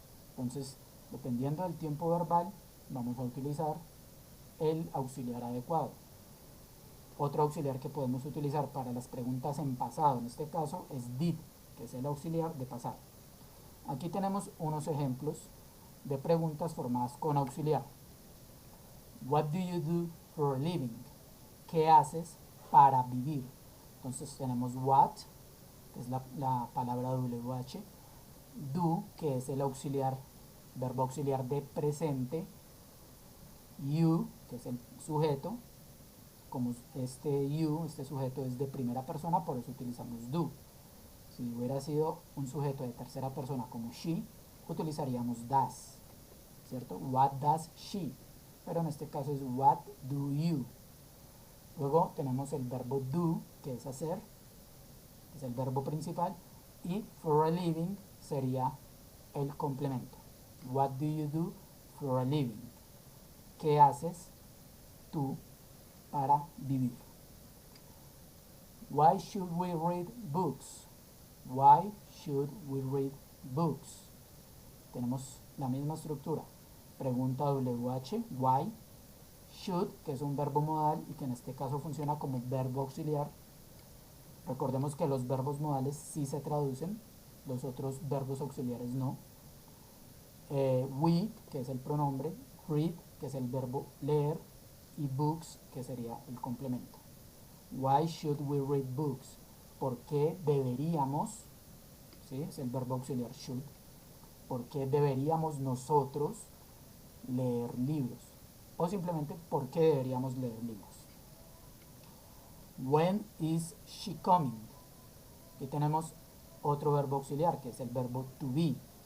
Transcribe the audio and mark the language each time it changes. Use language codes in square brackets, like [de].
[es] Entonces, dependiendo del tiempo verbal, vamos a utilizar el auxiliar adecuado. Otro auxiliar que podemos utilizar para las preguntas en pasado, en este caso, es did, que es el auxiliar de pasado. Aquí tenemos unos ejemplos de preguntas formadas con auxiliar. [en] What do you do for a living? [es] ¿Qué haces para vivir? Entonces tenemos what, que es la palabra WH, do, que es el auxiliar, verbo auxiliar de presente, you, que es el sujeto. Como este sujeto es de primera persona, por eso utilizamos do. Si hubiera sido un sujeto de tercera persona como she, utilizaríamos does, ¿cierto? [en] What does she? [es] Pero en este caso es [en] what do you. [es] Luego tenemos el verbo do, que es hacer, es el verbo principal, y for a living sería el complemento. [en] What do you do for a living? [es] ¿Qué haces tú para vivir? [en] Why should we read books? Why should we read books? [es] Tenemos la misma estructura. Pregunta WH, why. Should, que es un verbo modal y que en este caso funciona como verbo auxiliar. Recordemos que los verbos modales sí se traducen, los otros verbos auxiliares no. We, que es el pronombre, read, que es el verbo leer, y books, que sería el complemento. [en] Why should we read books? [es] ¿Por qué deberíamos? ¿Sí? Es el verbo auxiliar should. ¿Por qué deberíamos nosotros leer libros? O simplemente, ¿por qué deberíamos leer libros? [en] When is she coming? [es] Aquí tenemos otro verbo auxiliar, que es el verbo to be.